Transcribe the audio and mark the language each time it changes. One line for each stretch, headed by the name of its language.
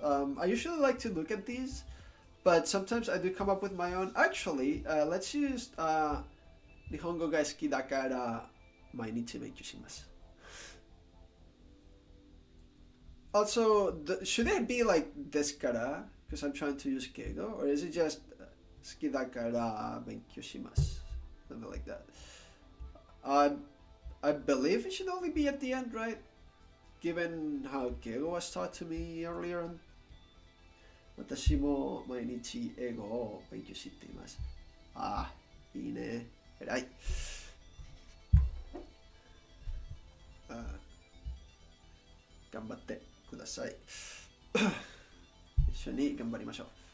English: I usually like to look at these, but sometimes I do come up with my own. Actually, let's use
Japanese: 日本語が好きだから毎日勉強します。
English: Also, should it be like
Japanese: ですから
English: because I'm trying to use 敬語 or is it just
Japanese: 好きだから勉強します
English: something like that. I believe it should only be at the end, right? Given how 敬語 was taught to me earlier on.
Japanese: 私も毎日英語を勉強しています。ああ、いいね。偉い。頑張ってください。一緒に頑張りましょう。